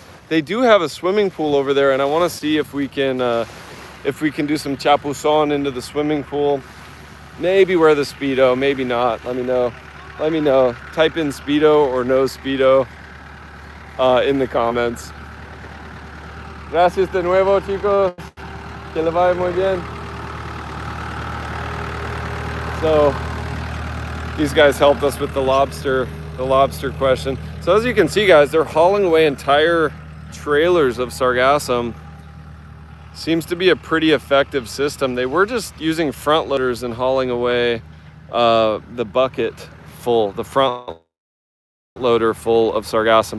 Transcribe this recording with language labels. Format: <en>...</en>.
<en>They do have a swimming pool over there, and I want to see if we can do some chapuzon into the swimming pool. Maybe wear the Speedo, maybe not. Let me know. Let me know. Type in Speedo or no Speedo in the comments.</en> <es>Gracias de nuevo, chicos. Que le vaya muy bien.</es> <en>So these guys helped us with the lobster question. So as you can see, guys, they're hauling away entire trailers of sargassum. Seems to be a pretty effective system. They were just using front loaders and hauling away the bucket full, the front loader full of sargassum.</en>